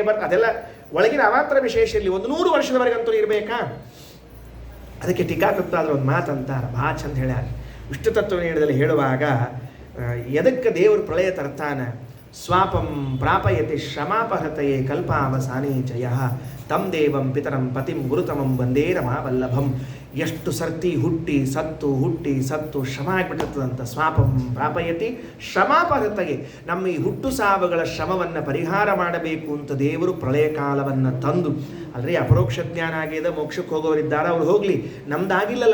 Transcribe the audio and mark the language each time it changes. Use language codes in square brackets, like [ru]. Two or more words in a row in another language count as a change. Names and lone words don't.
[kn] ಅದೆಲ್ಲ ಒಳಗಿನ ಅವಾಂತರ ವಿಶೇಷ. ಇಲ್ಲಿ 100 ವರ್ಷದವರೆಗಂತೂ ಇರಬೇಕಾ? ಅದಕ್ಕೆ ಟೀಕಾಕೃತ್ತಾದ್ರೆ ಒಂದು ಮಾತಂತಾರ, ಭಾಳ ಚಂದ ಹೇಳ್ಯಾರ. ವಿಷ್ಣು ತತ್ವನಿರ್ಣಯದಲ್ಲಿ ಹೇಳುವಾಗ ಎದಕ್ಕೆ ದೇವರು ಪ್ರಳಯ ತರ್ತಾನ? [sa] ಸ್ವಾಪಂ ಪ್ರಾಪಯತಿ ಶ್ರಮಾಪಹೃತಯೇ ಕಲ್ಪಾವಸಾನೇ ಜಯ ತಂ ದೇವಂ ಪಿತರಂ ಪತಿಂ ಗುರುತಮಂ ವಂದೇ ರಮಾವಲ್ಲಭಂ. [kn] ಎಷ್ಟು ಸರ್ತಿ ಹುಟ್ಟಿ ಸತ್ತು ಶ್ರಮ ಆಗಿಬಿಟ್ಟಿರ್ತದಂತ. [sa] ಸ್ವಾಪಂ ಪ್ರಾಪಯತಿ ಶ್ರಮಾಪಹೃತಯೇ. [kn] ನಮ್ಮ ಈ ಹುಟ್ಟು ಸಾವುಗಳ ಶ್ರಮವನ್ನು ಪರಿಹಾರ ಮಾಡಬೇಕು ಅಂತ ದೇವರು ಪ್ರಳಯ ಕಾಲವನ್ನು ತಂದು, ಅಂದರೆ ಅಪರೋಕ್ಷ ಜ್ಞಾನ ಆಗ್ಯದ, ಮೋಕ್ಷಕ್ಕೆ ಹೋಗೋರಿದ್ದಾರೆ, ಅವ್ರು ಹೋಗಲಿ, ನಮ್ದಾಗಿಲ್ಲಲ್ಲ.